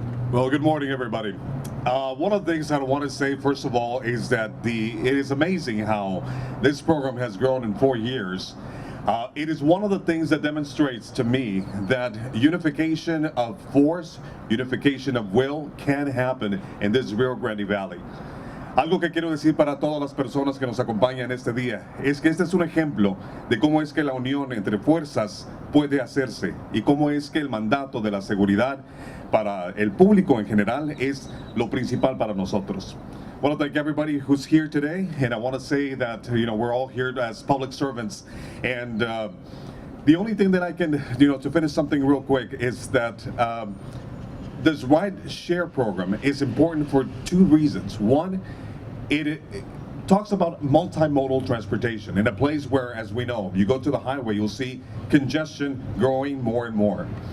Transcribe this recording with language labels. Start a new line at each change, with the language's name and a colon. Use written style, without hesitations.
English: Well, good morning, everybody. One of the things I want to say, first of all, is that it is amazing how this program has grown in 4 years. It is one of the things that demonstrates to me that unification of force, unification of will can happen in this Rio Grande Valley.
Spanish: Algo que quiero decir para todas las personas que nos acompañan este día es que este es un ejemplo de cómo es que la unión entre fuerzas puede hacerse y cómo es que el mandato de la seguridad para el público en general es lo principal para nosotros.
English: I want to thank everybody who's here today, and I want to say that we're all here as public servants, and the only thing that I can to finish something real quick is that this ride share program is important for two reasons. One, it talks about multimodal transportation in a place where, as we know, you go to the highway, you'll see congestion growing more and more.